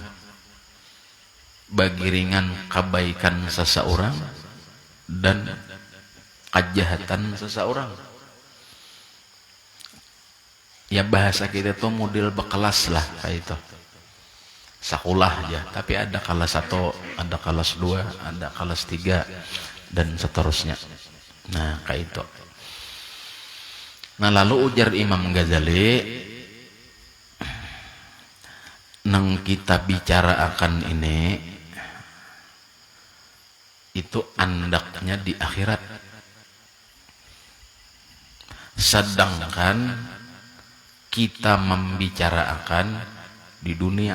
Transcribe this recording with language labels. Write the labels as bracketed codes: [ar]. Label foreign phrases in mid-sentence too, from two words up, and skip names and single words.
[id] Bagi ringan kebaikan seseorang dan kejahatan seseorang. [bjn] Ya bahasa kita tuh model bekelas lah kayak itu. [id] Sekolah aja, tapi ada kelas 1, ada kelas 2, ada kelas 3 dan seterusnya. [bjn] Nah kayak itu. Nah lalu ujar Imam Ghazali, nang kita bicara akan ini itu andaknya di akhirat, sedangkan kita membicarakan di dunia.